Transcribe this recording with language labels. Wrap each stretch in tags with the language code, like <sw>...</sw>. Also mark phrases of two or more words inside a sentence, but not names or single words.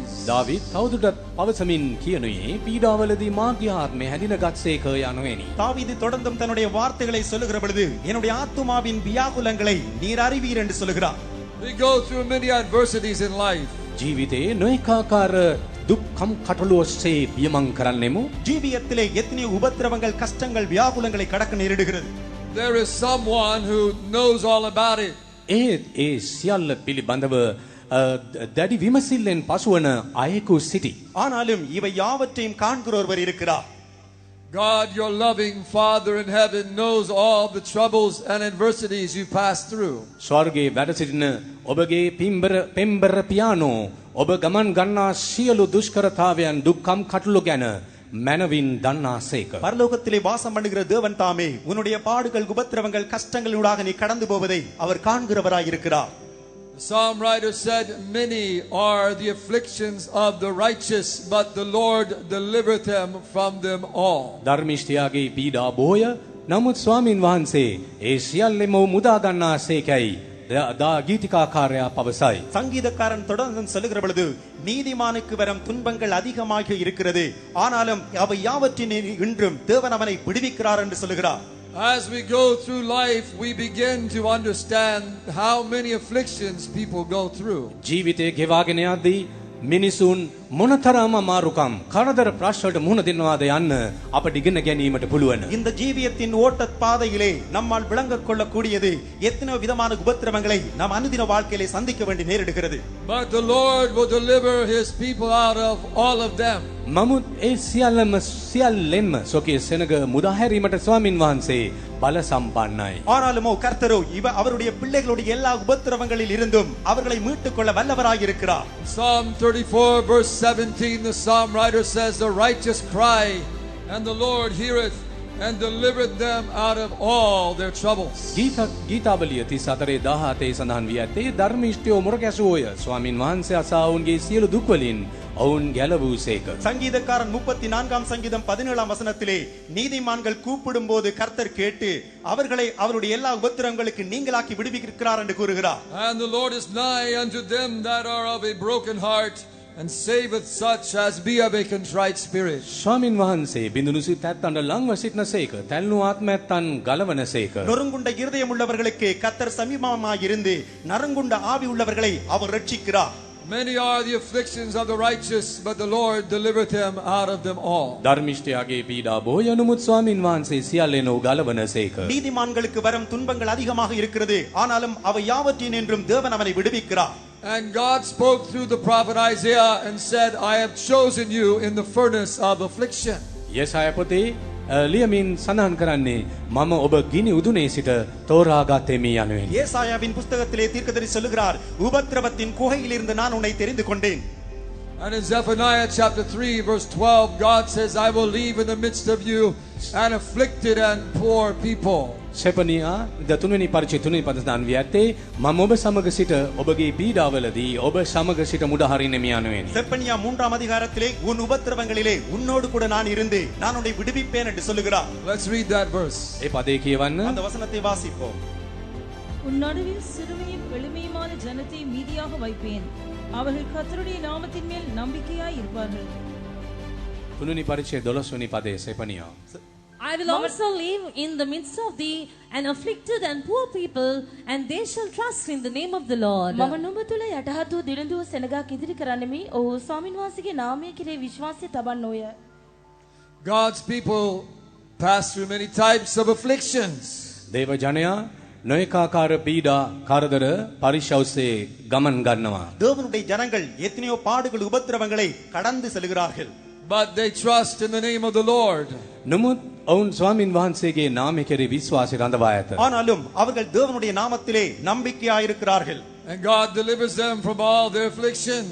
<si>දාවිද් තවදුරටත් පවසමින් කියනුයේ පීඩාවලදී මාගේ ආත්මය හැඳිනගත්සේක යනුවෙනි.</si> <ta>தாவீது தொடர்ந்தும் தன்னுடைய வார்த்தைகளை சொல்லுகிற பொழுது என்னுடைய ஆத்துமாவின் வியாகுலங்களை நீர் அறிவீர் என்று சொல்லுகிறார்.</ta> <en>We go through many adversities in life.</en> <si>ජීවිතේ නොයෙක් ආකාර දුක්ඛම් කටළු ඔස්සේ පියමන් කරන්නෙමු.</si> <ta>ஜீவியத்திலே எத்தனையோ உபத்திரவங்கள் கஷ்டங்கள் வியாகுலங்களை கடக்க நேரிடுகிறது.</ta> <en>There is someone who knows all about it.</en> <si>ඒ සියල්ල පිළිබඳව දැඩි විමසිල්ලෙන් පසුවන අයෙකු සිටි.</si> <ta>ஆனாலும் இவை யாவற்றையும் காண்கிற ஒருவர் இருக்கிறார்.</ta> <en>God, your loving Father in heaven, knows all the troubles and adversities you pass through.</en> <si>ස්වර්ගයේ වැඩ සිටින ඔබගේ පෙම්බර පියානෝ ඔබ ගමන් ගන්නා සියලු දුෂ්කරතාවයන් දුක්ඛම් කටළු ගැන මනවින් දන්නාසේක.</si> <ta>பரலோகத்திலே வாசம் பண்ணுகிற தேவன் தாமே உன்னுடைய பாடுகள் உபத்திரவங்கள் கஷ்டங்களூடாக நீ கடந்து போவதை அவர் காண்கிறவராய் இருக்கிறார்.</ta> <en>The psalm writer said, Many are the afflictions of the righteous, but the Lord delivereth them from them all.</en> <si>ධර්මිෂ්ඨයාගේ පීඩා බොහෝය. නමුත් ස්වාමින් වහන්සේ ඒ සියල්ලම මුදා ගන්නාසේකයි දා ගීතිකාකාරයා පවසයි.</si> <ta>சங்கீதக்காரன் தொடர்ந்து சொல்லுகிற பொழுது நீதிமானுக்கு வரும் துன்பங்கள் அதிகமாக இருக்கிறது, ஆனாலும் அவை யாவற்றின் இன்றும் தேவன் அவனை விடுவிக்கிறார் என்று சொல்லுகிறார்.</ta> <en>As we go through life, we begin to understand how many afflictions people go through.</en> <si>ජීවිතේ ගෙවාගෙන යද්දී මිනිසුන් මොනතරම් අමාරුකම් කරදර ප්‍රශ්නවලට මුහුණ දෙනවාද යන්න අපට ඉගෙන ගැනීමට පුළුවන්.</si> <ta>இந்த ஜீவியத்தின் ஓட்ட பாதையிலே நம்மால் விளங்கக் கொள்ளக்கூடியது எத்தனை விதமான உபத்திரவங்களை நாம் அனுதின வாழ்க்கையிலே சந்திக்க வேண்டி நேரிடுகிறது.</ta> <en>But the Lord will deliver his people out of all of them.</en> <si>නමුත් ඒ සියල්ලෙන්ම සොකේ සෙනග මුදා හැරීමට ස්වාමින් වහන්සේ බල සම්පන්නයි.</si> <ta>ஆனாலுமோ கர்த்தரோ அவருடைய பிள்ளைகளுடைய எல்லா உபத்திரவங்களில் இருந்தும் அவர்களை மீட்டுக் கொள்ள வல்லவராய் இருக்கிறார்.</ta> <en>Psalm 34 verse 17, the psalm writer says, The righteous cry, and the Lord heareth, and delivereth them out of all their troubles.</en> <si>ගීතාවලිය 34 17 සඳහන් වී ඇත්තේ ධර්මිෂ්ඨයෝ මුරකැසුවෝය. ස්වාමින් වහන්සේ අසා ඔවුන්ගේ සියලු දුක්වලින් ඔවුන් ගැලවූසේක.</si> <ta>சங்கீதக்காரன் 34ஆம் சங்கீதம் 17ஆம் வசனத்திலே நீதிமான்கள் கூப்பிடும் போது கர்த்தர் கேட்டு அவர்களை அவருடைய எல்லா உபத்திரவங்களுக்கு நீங்களாக்கி விடுவிக்கிறார் என்று கூறுகிறார்.</ta> <en>And the Lord is nigh unto them that are of a broken heart, and saveth such as be of a contrite spirit.</en> <si>ස්වාමින් වහන්සේ බිඳුණු සිත ඇත්තන්ට ලංව සිටිනසේක. තැල්නු ආත්මයන් ගලවනසේක.</si> <ta>நொறுங்குண்ட இருதயம் உள்ளவர்களுக்கு கர்த்தர் சமீபமாய் இருந்து நறுங்குண்ட ஆவி உள்ளவர்களை அவர் ரட்சிக்கிறார்.</ta> <en>Many are the afflictions of the righteous, but the Lord delivereth them out of them all.</en> <si>ධර්මිෂ්ඨයාගේ පීඩා බොහෝය. නමුත් ස්වාමින් වහන්සේ සියල්ලෙනෝ ගලවනසේක.</si> <ta>நீதிமான்களுக்கு வரும் துன்பங்கள் அதிகமாக இருக்கிறது, ஆனாலும் அவை யாவற்றினின்றும் தேவன் அவனை விடுவிக்கிறார்.</ta> <en>And God spoke through the prophet Isaiah and said, I have chosen you in the furnace of affliction.</en> <si>යෙසායා පොතේ ලියමින් සඳහන් කරන්නේ මම ඔබ ගිනි උදුනේ සිට තෝරාගත්තේමි යනුවෙනි.</si> <ta>ஏசாயாவின் புத்தகத்திலே தீர்க்கதரிசி சொல்லுகிறார், உபத்திரவத்தின் குகையிலிருந்து நான் உன்னை தெரிந்து கொண்டேன்.</ta> <en>And in Zephaniah chapter 3 verse 12, God says, I will leave in the midst of you an afflicted and poor people.</en> <si>සෙපනියා දතුන්වෙනි පරිච්ඡේදය 3 පද සඳහන් වී ඇත්තේ මම ඔබ සමග සිට ඔබගේ පීඩාවලදී ඔබ සමග සිට මුදා හරින්නෙමි යනුවෙනි.</si> <ta>செப்பனியா 3ஆம் அதிகாரத்திலே உன் உபத்திரவங்களிலே உன்னோடு கூட நான் இருந்து நான் உன்னை விடுவிப்பேன் என்று சொல்லுகிறார்.</ta> <en>Let's read that verse.</en> <si>ඒ පදේ කියවන්න.</si> <ta>அந்த வசனத்தை வாசிப்போம். உன் நடுவில் சிறுமையும் எளிமையுமான ஜனத்தை மீதியாக வைப்பேன். அவர்கள் கர்த்தருடைய நாமத்தின் மேல் நம்பிக்கையாய் இருப்பார்கள்.</ta> <si>3 පරිච්ඡේදය 12 වෙනි පදේ සෙපනියා.</si> <en>I will also live in the midst of thee and afflicted and poor people, and they shall trust in the name of the Lord.</en> <si>මම නුඹ තුල යටහත් වූ දිළිඳු සෙනගක් ඉදිරි කරන්නෙමි. ඔහු ස්වාමින් වහන්සේගේ නාමය කෙරෙහි විශ්වාසය තබන්නෝය.</si> <en>God's people pass through many types of afflictions.</en> <si>දේව ජනයා නොයෙකාකාර පීඩා කරදර පරිශෞසේ ගමන් ගන්නවා.</si> <ta>தேவனுடைய ஜனங்கள் எத்தனையோ பாடுகள் உபத்திரவங்களை கடந்து செல்கிறார்கள்.</ta> <en>But they trust in the name of the Lord.</en> <si>නමුත් ඔවුන් ස්වාමින් වහන්සේගේ නාමය කෙරෙහි විශ්වාසය රඳවා ඇත.</si> <ta>ஆனாலும் அவர்கள் தேவனுடைய நாமத்திலே நம்பிக்கையாயிருக்கிறார்கள்.</ta> <en>And God delivers them from all their afflictions.</en>